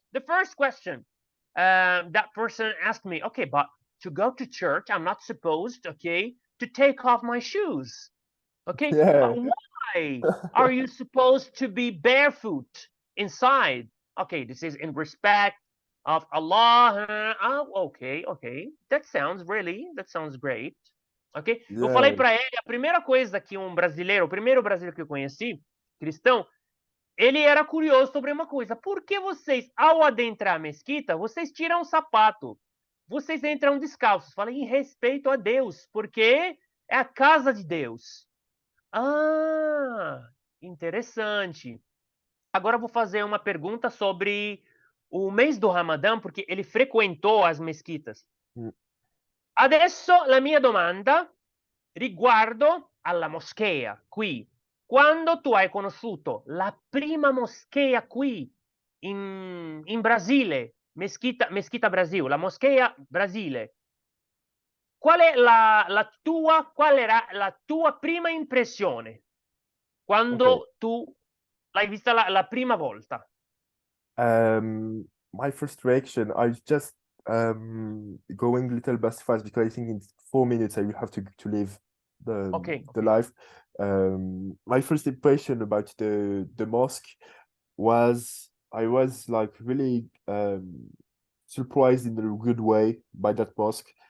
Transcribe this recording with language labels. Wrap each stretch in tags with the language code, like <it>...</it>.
<en>The first question that person asked me, okay, but to go to church, I'm not supposed, okay, to take off my shoes. Okay, but Yeah, why are you supposed to be barefoot inside? Okay, this is in respect of Allah. Okay. That sounds great. Ok?</en> <pt>Eu falei</pt> <en>yeah,</en> <pt>para ele, a primeira coisa que um brasileiro, o primeiro brasileiro que eu conheci, cristão, ele era curioso sobre uma coisa. Por que vocês, ao adentrar a mesquita, vocês tiram o sapato? Vocês entram descalços. Falei, em respeito a Deus, porque é a casa de Deus. Ah, interessante. Agora eu vou fazer uma pergunta sobre o mês do Ramadã, porque ele frequentou as mesquitas. mm,</pt> <it>Adesso la mia domanda riguardo alla moschea qui. Quando tu hai conosciuto la prima moschea qui in Brasile, Mesquita Brasil, la moschea Brasile, qual era la tua prima impressione</it> <en>okay.</en> <it>quando tu l'hai vista la prima volta?</it> <en>My first reaction, I just going a little bit fast because I think in 4 minutes I will have to leave Okay. the life. My first impression about the mosque was I was like really surprised in a good way by that mosque.</en>